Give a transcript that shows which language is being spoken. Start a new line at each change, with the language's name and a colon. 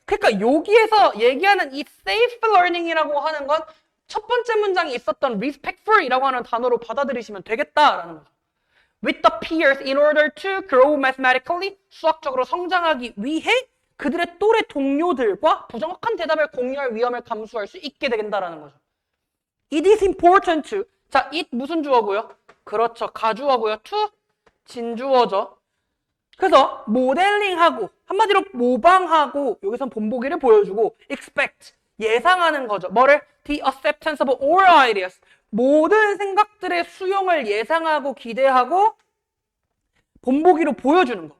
Korean: 그러니까 여기에서 얘기하는 이 safe learning이라고 하는 건 첫 번째 문장에 있었던 respectful이라고 하는 단어로 받아들이시면 되겠다라는 거죠.
English: With the peers in order to grow mathematically,
Korean: 수학적으로 성장하기 위해 그들의 또래 동료들과 부정확한 대답을 공유할 위험을 감수할 수 있게 된다라는 거죠.
English: It is important to, 자, it
Korean: 무슨 주어고요? 그렇죠, 가주어고요. to, 진주어죠. 그래서 모델링하고 한마디로 모방하고 여기선 본보기를 보여주고 expect, 예상하는 거죠. 뭐를?
English: The acceptance of all ideas,
Korean: 모든 생각들의 수용을 예상하고 기대하고 본보기로 보여주는 거.